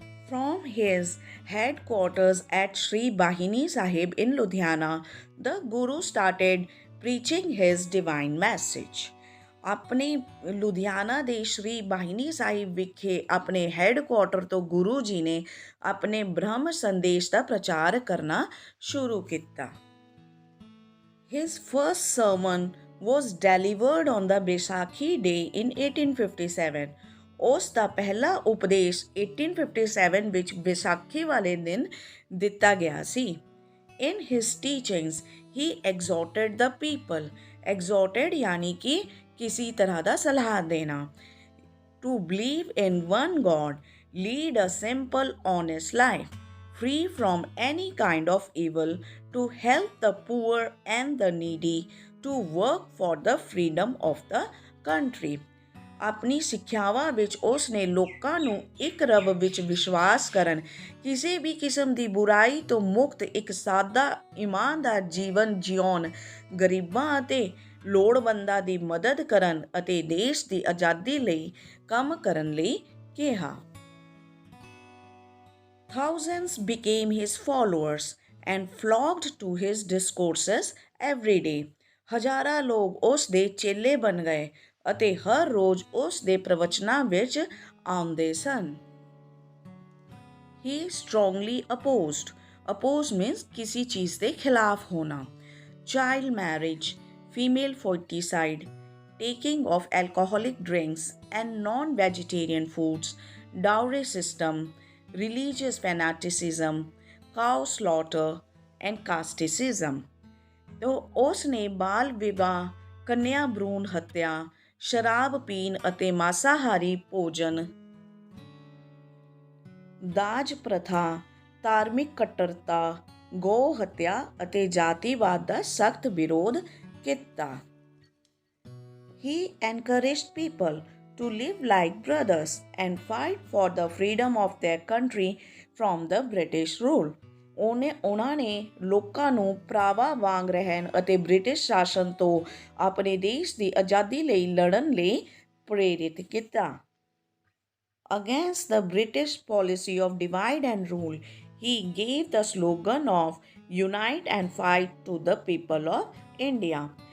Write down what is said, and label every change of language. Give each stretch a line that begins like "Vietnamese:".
English: From his headquarters at Sri Bahini Sahib in Ludhiana, the Guru started preaching his divine message।
Punjabi: ਆਪਣੇ ਲੁਧਿਆਣਾ ਦੇ ਸ਼੍ਰੀ ਬਾਹਿਨੀ ਸਾਹਿਬ ਵਿਖੇ ਆਪਣੇ headquarter ਤੋਂ ਗੁਰੂ ਜੀ ਨੇ ਆਪਣੇ ਬ੍ਰਹਮ ਸੰਦੇਸ਼ ਦਾ ਪ੍ਰਚਾਰ ਕਰਨਾ ਸ਼ੁਰੂ ਕੀਤਾ।
English: His first sermon was delivered on the Baisakhi day in 1857।
Punjabi: ਉਸ ਦਾ ਪਹਿਲਾ ਉਪਦੇਸ਼ 1857 ਵਿੱਚ ਵਿਸਾਖੀ ਵਾਲੇ ਦਿਨ ਦਿੱਤਾ ਗਿਆ ਸੀ।
English: In his teachings, he exhorted the people, exhorted
Hindi: यानी कि किसी तरह का सलाह देना,
English: to believe in one God, lead a simple, honest life, free from any kind of evil, to help the poor and the needy, to work for the freedom of the country.
Punjabi: ਆਪਣੀ ਸਿੱਖਿਆਵਾਂ ਵਿੱਚ ਉਸ ਨੇ ਲੋਕਾਂ ਨੂੰ ਇੱਕ ਰੱਬ ਵਿੱਚ ਵਿਸ਼ਵਾਸ ਕਰਨ, ਕਿਸੇ ਵੀ ਕਿਸਮ ਦੀ ਬੁਰਾਈ ਤੋਂ ਮੁਕਤ ਇੱਕ ਸਾਦਾ ਇਮਾਨਦਾਰ ਜੀਵਨ ਜਿਉਣ, ਗਰੀਬਾਂ ਅਤੇ ਲੋੜਵੰਦਾਂ ਦੀ ਮਦਦ ਕਰਨ ਅਤੇ ਦੇਸ਼ ਦੀ ਆਜ਼ਾਦੀ ਲਈ ਕੰਮ ਕਰਨ ਲਈ ਕਿਹਾ।
English: Thousands became his followers and flocked to his discourses every day.
Punjabi: ਹਜ਼ਾਰਾਂ ਲੋਕ ਉਸ ਦੇ ਚੇਲੇ ਬਣ ਗਏ ਅਤੇ ਹਰ ਰੋਜ਼ ਉਸ ਦੇ ਪ੍ਰਵਚਨਾਂ ਵਿੱਚ ਆਉਂਦੇ ਸਨ।
English: He strongly opposed. Oppose means
Hindi: किसी चीज़ के खिलाफ होना।
English: Child marriage, female foeticide, taking of alcoholic drinks and non-vegetarian foods, dowry system, religious fanaticism, cow slaughter and casteism।
Hindi: तो उसने बाल विवाह, कन्या भ्रूण हत्या,
Punjabi: ਸ਼ਰਾਬ ਪੀਣ ਅਤੇ ਮਾਸਾਹਾਰੀ ਭੋਜਨ, ਦਾਜ ਪ੍ਰਥਾ, ਧਾਰਮਿਕ ਕੱਟੜਤਾ, ਗੋ ਹੱਤਿਆ ਅਤੇ ਜਾਤੀਵਾਦ ਦਾ ਸਖਤ ਵਿਰੋਧ ਕੀਤਾ।
English: He encouraged people to live like brothers and fight for the freedom of their country from the British rule।
Punjabi: ਉਹਨਾਂ ਨੇ ਲੋਕਾਂ ਨੂੰ ਭਰਾਵਾਂ ਵਾਂਗ ਰਹਿਣ ਅਤੇ ਬ੍ਰਿਟਿਸ਼ ਸ਼ਾਸਨ ਤੋਂ ਆਪਣੇ ਦੇਸ਼ ਦੀ ਆਜ਼ਾਦੀ ਲਈ ਲੜਨ ਲਈ ਪ੍ਰੇਰਿਤ ਕੀਤਾ।
English: Against the British policy of divide and rule, he gave the slogan of Unite and Fight to the people of India।